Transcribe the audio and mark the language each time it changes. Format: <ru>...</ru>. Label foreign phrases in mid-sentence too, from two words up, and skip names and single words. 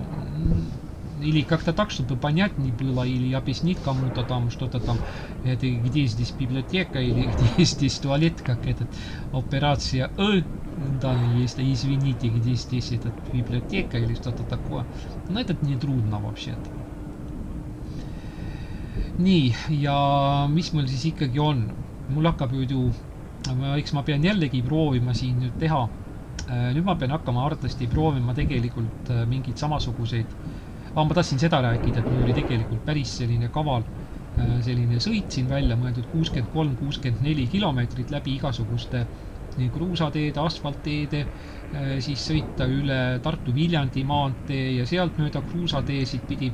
<ru>Или как-то так, чтобы понятнее было, или объяснить кому-то там что-то там, это где здесь библиотека, или где здесь туалет, как этот операция да, есть, извините, где здесь этот библиотека, или что-то такое. Но это не трудно вообще-то.</ru> <et>Nii, ja mis mul siis ikkagi on? Mul hakkab ju, eks ma pean jällegi proovima siin nüüd teha. Nüüd ma pean hakkama arvatavasti proovima tegelikult mingeid samasuguseid. Ma tahtsin seda rääkida, et mul oli tegelikult päris selline kaval, selline sõit siin välja mõeldud 63-64 kilomeetrit läbi igasuguste kruusateede, asfaltteede, siis sõita üle Tartu-Viljandi maantee ja sealt mööda kruusateesid pidi.</et>